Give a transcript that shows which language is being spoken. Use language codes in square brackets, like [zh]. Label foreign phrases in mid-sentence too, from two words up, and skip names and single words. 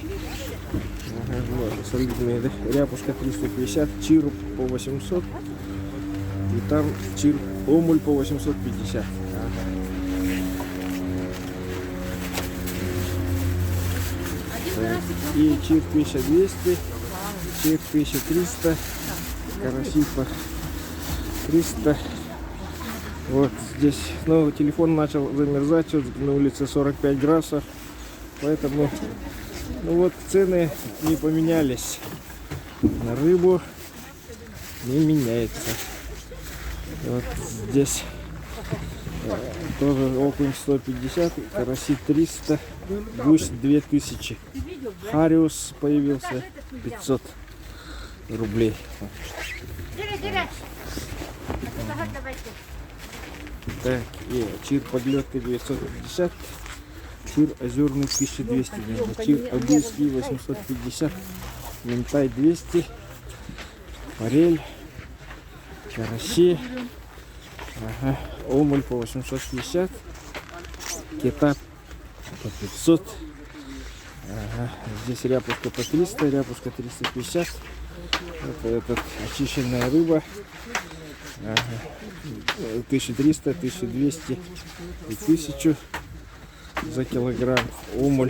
[ru] Ага, вот, солидные, да? Ряпушка 350, чир по 800. И там чир, омуль по 850. Ага. Так, и чир 1200, чир 1300, караси по 300. Вот здесь, ну, телефон начал замерзать, на улице 45 градусов, поэтому, ну вот, цены не поменялись, на рыбу не меняется. Вот здесь тоже окунь 150, караси 300, гусь 2000, хариус появился 500 рублей. Так, и чир подлетка 950, чир озерный 1200, чир обильский 850, ментай 200, форель, караси, ага, омуль по 850, кита по 500, ага, здесь ряпушка по 300, ряпушка 350, это этот очищенная рыба. Ага. 1300, 1200 и 1000 за килограмм. Омуль.